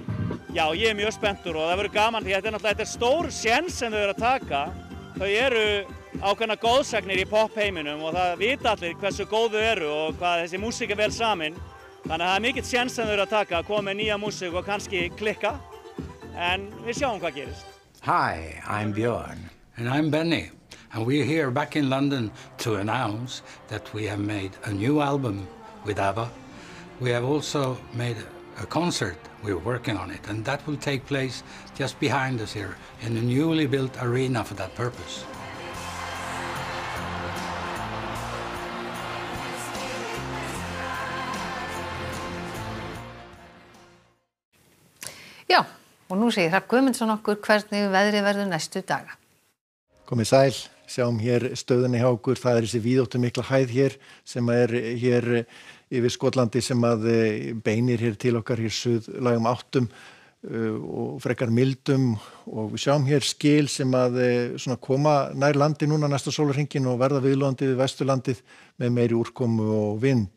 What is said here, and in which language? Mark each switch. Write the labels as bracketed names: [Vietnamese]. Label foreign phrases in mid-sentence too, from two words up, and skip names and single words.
[Icelandic] Já, ég er mjög spenntur og það verður gaman því þetta er stór séns sem þau eru að taka. Þau eru ákveðna góðsagnir í popheiminum og það vita allir hversu góð þau eru og hvað þessi músík er vel samin. Þannig að það er mikill séns sem þau eru að taka, koma með nýja músík og kannski klikka. En við sjáum hvað gerist. [English] Hi, I'm Björn. And I'm Benny. And we're here back in London to announce that we have made a new album with ABBA. We have also made a concert. We're working on it. And that will take place just behind us here in a newly built arena for that purpose. [Icelandic] Já, og nú segir Hrafn Guðmundsson okkur hvernig veðrið verður næstu daga. Komið sæl, sjáum hér stöðunni hjá okkur, það er þessi víðáttu mikla hæð hér sem er hér yfir Skotlandi sem að beinir hér til okkar hér suðlægum áttum og frekar mildum og við sjáum hér skil sem að svona koma nær landi núna næsta sólarhringinn og verða viðlóðandi við Vesturlandið með meiri úrkomu og vind.